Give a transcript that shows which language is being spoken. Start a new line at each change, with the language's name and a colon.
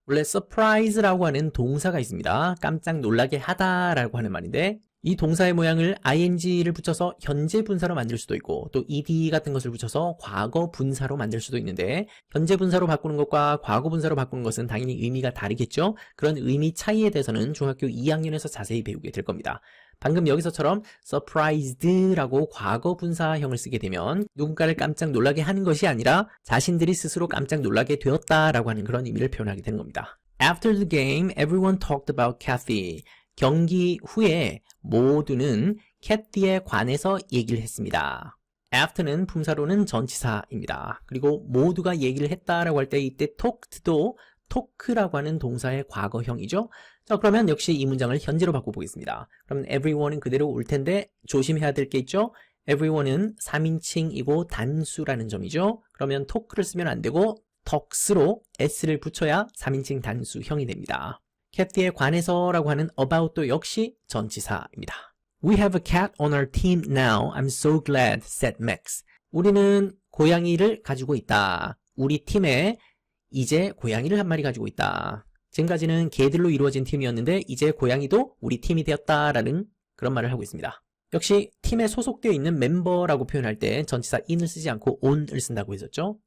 Korean: 원래 surprise라고 하는 동사가 있습니다. 깜짝 놀라게 하다라고 하는 말인데 이 동사의 모양을 ing를 붙여서 현재 분사로 만들 수도 있고 또 ed 같은 것을 붙여서 과거 분사로 만들 수도 있는데 현재 분사로 바꾸는 것과 과거 분사로 바꾸는 것은 당연히 의미가 다르겠죠. 그런 의미 차이에 대해서는 중학교 2학년에서 자세히 배우게 될 겁니다. 방금 여기서처럼 surprised라고 과거 분사형을 쓰게 되면 누군가를 깜짝 놀라게 하는 것이 아니라 자신들이 스스로 깜짝 놀라게 되었다라고 하는 그런 의미를 표현하게 되는 겁니다.
English: After the game, everyone talked about Kathy.
Korean: 경기 후에 모두는 캐티에 관해서 얘기를 했습니다. after는 품사로는 전치사입니다. 그리고 모두가 얘기를 했다라고 할 때 이때 talked도 talk라고 하는 동사의 과거형이죠. 자, 그러면 역시 이 문장을 현재로 바꿔보겠습니다. 그럼 everyone은 그대로 올 텐데 조심해야 될 게 있죠. everyone은 3인칭이고 단수라는 점이죠. 그러면 talk를 쓰면 안 되고 talks로 s를 붙여야 3인칭 단수형이 됩니다. 캐티에 관해서라고 하는 about도 역시 전치사입니다.
English: We have a cat on our team now. I'm so glad, said Max.
Korean: 우리는 고양이를 가지고 있다. 우리 팀에 이제 고양이를 한 마리 가지고 있다. 지금까지는 개들로 이루어진 팀이었는데 이제 고양이도 우리 팀이 되었다라는 그런 말을 하고 있습니다. 역시 팀에 소속되어 있는 멤버라고 표현할 때 전치사 in을 쓰지 않고 on을 쓴다고 했었죠.